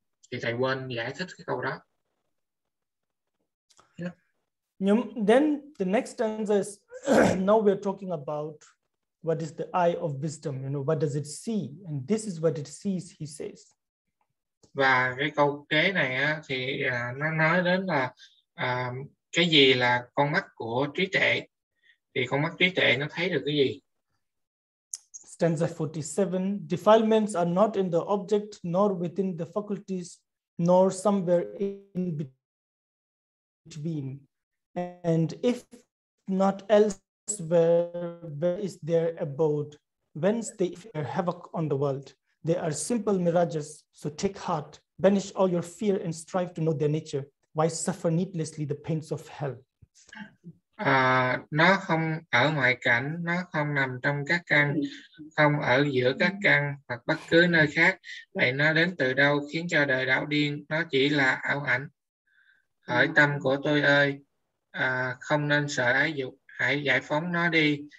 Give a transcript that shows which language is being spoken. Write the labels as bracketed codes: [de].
[vi] Thì thầy quên giải thích cái câu đó. [en] Then the next stanza is now we're talking about what is the eye of wisdom, what does it see? And this is what it sees, he says. [vi] Và cái câu kế này á, thì nó nói đến là cái gì là con mắt của trí tuệ, thì con mắt trí tuệ nó thấy được cái gì? [en] Stanza 47, defilements are not in the object, nor within the faculties, nor somewhere in between. And if not elsewhere, where is their abode? Whence they fear havoc on the world? They are simple mirages, so take heart, banish all your fear and strive to know their nature. Why suffer needlessly the pains of hell? [vi] Nó không ở ngoại cảnh, nó không nằm trong các căn, không ở giữa các căn hoặc bất cứ nơi khác. Vậy nó đến từ đâu khiến cho đời đảo điên? Nó chỉ là ảo ảnh. Hỡi tâm của tôi ơi, không nên sợ ái dục, hãy giải phóng nó đi.